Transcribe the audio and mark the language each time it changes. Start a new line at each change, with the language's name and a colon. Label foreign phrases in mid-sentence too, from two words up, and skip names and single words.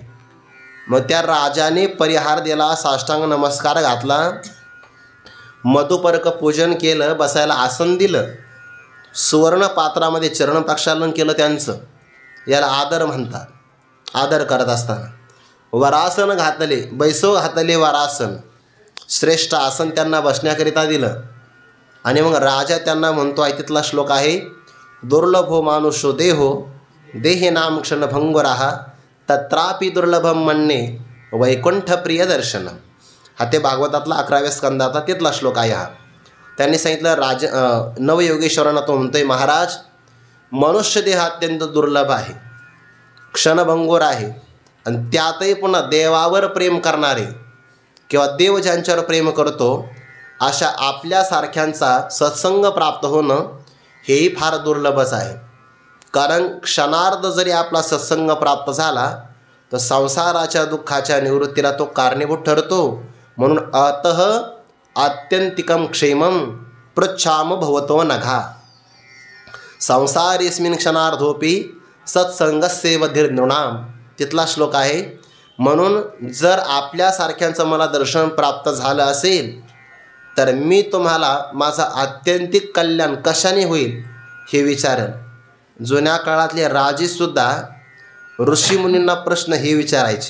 Marathi: मग त्या राजाने परिहार दिला, साष्टांग नमस्कार घातला, मधुपर्क पूजन केलं, बसायला आसन दिलं, सुवर्ण पात्रामध्ये चरण प्रक्षालन केलं त्यांचं. याला आदर म्हणतात. आदर करत असताना वरासन घातले, बैसो घातले वरासन, श्रेष्ठ आसन त्यांना बसण्याकरिता दिलं. आणि मग राजा त्यांना म्हणतो आहे, तिथला श्लोक आहे,
Sanskrit: दुर्लभो मानुषो देहो देहे नाम क्षण भंगुराहा तत्रापि दुर्लभम म्हणणे वैकुंठ प्रिय दर्शन.
Marathi: हा ते भागवतातला 11व्या स्कंदाचा तिथला श्लोक आहे. हा त्यांनी सांगितलं, नवयोगेश्वरांना तो म्हणतोय, महाराज मनुष्य देह अत्यंत दुर्लभ आहे, क्षणभंगूर आहे, आणि त्यातही पुन्हा देवावर प्रेम करणारे किंवा देव ज्यांच्यावर प्रेम करतो अशा आपल्यासारख्यांचा सत्संग प्राप्त होणं हेही फार दुर्लभच आहे. कारण क्षणार्ध जरी आपला सत्संग प्राप्त झाला तर संसाराच्या दुःखाच्या निवृत्तीला तो कारणीभूत ठरतो.
Sanskrit: म्हणून अतः आत्यंतिकम क्षेमम पृच्छाम भवतो नघा संसारेस्मिन् क्षणार्धोपी सत्संगस्येवधीर नृणाम.
Marathi: तिथला श्लोक आहे. म्हणून जर आपल्यासारख्यांचं मला दर्शन प्राप्त झालं असेल तर मी तुम्हाला माझं आत्यंतिक कल्याण कशाने होईल हे विचारेन. जुन्या काळातले राजेसुद्धा ऋषीमुनींना प्रश्न हे विचारायचे.